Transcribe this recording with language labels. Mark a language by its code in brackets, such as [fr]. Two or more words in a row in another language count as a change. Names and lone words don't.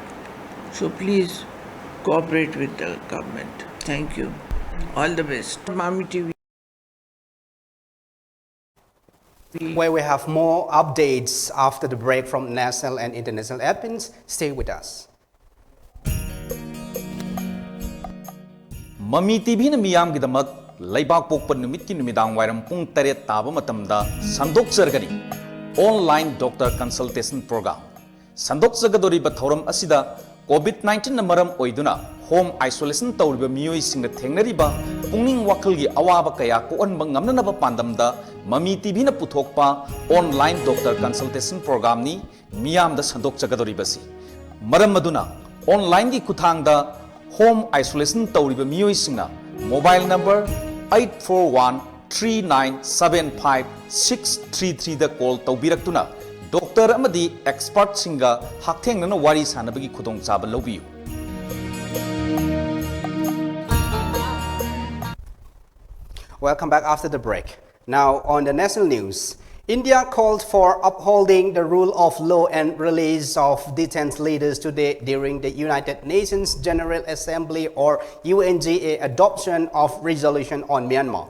[en] So please cooperate with the government. Thank you. All the best. MAMITv. Where we have more updates after the break from national and international events. Stay with us. [mni] MAMITv na miyam gidamak laibak pokpan numit ki numidang wairam pung teret taba matamda sandok sargani [en] online doctor consultation program [mni] sandok sagadori bathoram asida COVID-19 na maram oiduna [en] home isolation [mni] tawriba miyoi singa thengnariba pungning wakal gi awaba kaya ko on bangamna na pandamda MAMITv na puthokpa [en] online doctor consultation program [mni] ni miyam da sandok sagadori basi maram maduna online gi kuthang da [en] home isolation [mni] tawriba miyoi singa [en] mobile number [mni] 8413975 da call tawbiraktuna doctor amadi expert singa hakthengna wari sanabagi khudong chaba lobiyu. [en] Welcome back after the break. Now on the national news, India called for upholding the rule of law and release of detained leaders today during the United Nations General Assembly or UNGA adoption of resolution on Myanmar.